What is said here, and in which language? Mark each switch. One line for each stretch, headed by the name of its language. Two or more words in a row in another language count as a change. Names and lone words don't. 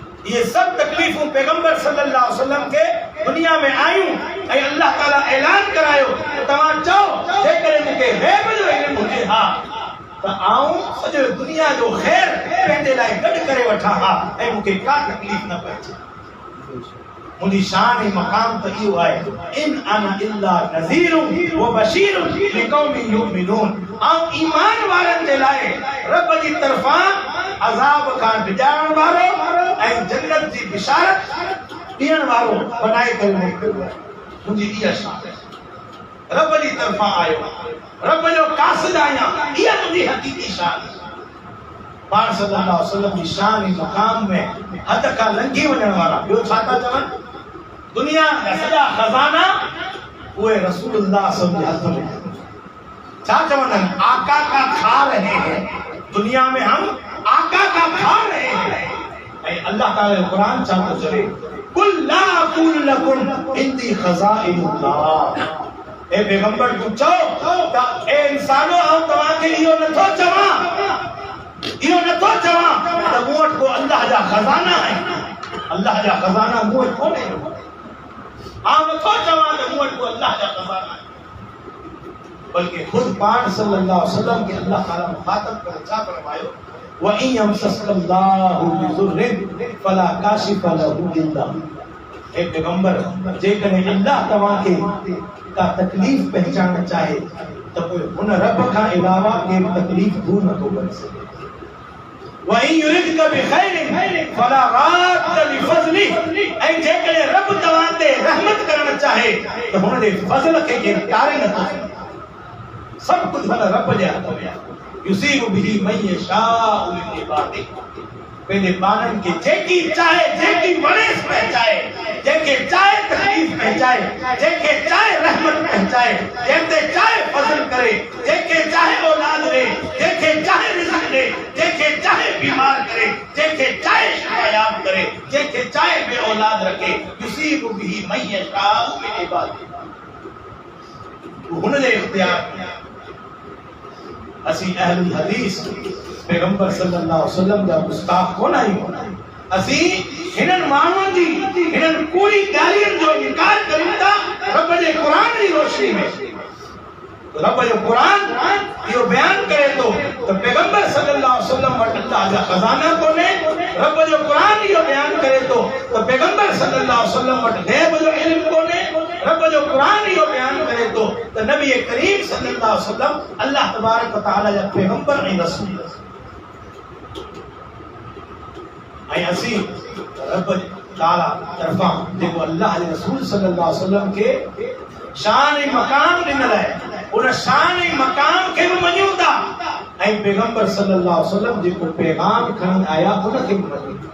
Sindhi: ये सब तकलीफ़ूं पैगंबर
Arabic: صلى الله عليه وسلم
Sindhi: के दुनिया में आयूं ऐं अल्लाह ताला ऐलान करायो तव्हां चओ जेकॾहिं मूंखे ग़ैब जो इल्मु हुजे हा त आऊं सॼो दुनिया जो ख़ैर पंहिंजे लाइ गॾु करे वठां हा ऐं मूंखे का तकलीफ़ न पइजे। मुंहिंजी शान ऐं मक़ाम त इहो आहे
Arabic: إن أنا إلا نذير وبشير لقوم يؤمنون.
Sindhi: आऊं ईमान वारनि जे लाइ रब जी तरफ़ां अज़ाब खां डिॼाइण वारो ऐं जन्नत जी बिशारत ॾियण वारो बनाए करे मोकिलियो आहे। मुंहिंजी इहा शान रब जी तरफ़ां आयो रब जो कासिद आहियां इहा मुंहिंजी हक़ीक़ी शान आहे। पाण
Arabic: صلى الله عليه وسلم
Sindhi: जी शान ऐं मक़ाम में हद खां लंघी वञण वारा ॿियो छा था चवनि दुनिया जा सॼा खज़ाना उहे
Arabic: رسول الله صلى الله عليه وسلم
Sindhi: जे हथ में छा चवनि
Urdu: آقا کا کھا رہے ہیں دنیا میں ہم آقا کا کھا رہے ہیں.
Sindhi: ऐं अल्लाह ताला जो कुरान छा थो चवे
Arabic: قل لا أقول لكم عندي خزائن الله.
Sindhi: ए पैगंबर तू चओ त ए इंसानो आऊं तव्हांखे इहो नथो चवां त मूं वटि को अल्लाह जा खज़ाना आहिनि। अल्लाह जा खज़ाना मूं वटि कोन्हे। आऊं नथो चवां त मूं वटि को अल्लाह जा खज़ाना आहिनि बल्कि खुद पाण
Arabic: صلى الله عليه وسلم
Sindhi: के अल्लाह ताला मुखातब करे छा फरमायो
Arabic: وإن يمسسك الله بضر فلا كاشف له إلا.
Sindhi: ए पैगंबर जेकॾहिं अल्लाह तव्हांखे का तकलीफ़ पहचानणु चाहे त पोइ हुन रब खां अलावा के तकलीफ़ दूर नथो करे सघे।
Arabic: وإن يردك بخير فلا راد لفضله.
Sindhi: ऐं जेकॾहिं रब तव्हां ते रहमत करणु चाहे त हुन जे फज़ल खे केरु टारे नथो सघे। सब कुछ हुन रब जे हथ में आहे।
Arabic: يصيب به من يشاء من عباده.
Sindhi: पंहिंजे ॿारनि खे जेकी चाहे जेकी वणेसि पहुचाए जंहिंखे चाहे तकलीफ़ पहुचाए जंहिंखे चाहे रहमत पहुचाए जंहिंते चाहे फज़ल करे जंहिंखे चाहे औलाद ॾे जंहिंखे चाहे रिज़्क़ ॾे जंहिंखे चाहे बीमार करे जंहिंखे चाहे शिफ़ायाब करे जंहिंखे चाहे बे औलाद रखे
Arabic: يصيب به من يشاء من عباده.
Sindhi: हुन जे इख्तियार में असी
Arabic: أهل الحديث
Sindhi: पैगंबर
Arabic: صلى الله عليه وسلم
Sindhi: जा गुस्ताख कोन आहियूं। असी हिननि माण्हुनि जी हिननि कूड़ी ॻाल्हियुनि जो इनकार कयूं था रब जे क़ुरान जी रोशनी में। रब जो क़ुरान इहो बयान करे थो त पैगंबर
Arabic: صلى الله عليه وسلم
Sindhi: वटि अल्लाह जा खज़ाना कोन्हे। रब जो क़ुरान इहो बयान करे थो त पैगंबर
Arabic: صلى الله عليه وسلم
Sindhi: वटि ग़ैब जो इल्म कोन्हे। रब जो क़ुरान इहो बयान करे थो त नबी करीम
Arabic: صلى الله عليه وسلم الله تبارك وتعالى
Sindhi: जा पैगंबर ऐं रसूल। ऐं असीं रब ताला तरफ़ां जेको अल्लाह जे रसूल
Arabic: صلى الله عليه وسلم
Sindhi: खे शान ऐं मक़ाम ॾिनल आहे उन शान ऐं मक़ाम खे बि मञूं था ऐं पैगंबर
Arabic: صلى الله عليه وسلم
Sindhi: जेको पैगाम खणी आया उनखे बि मञूं था।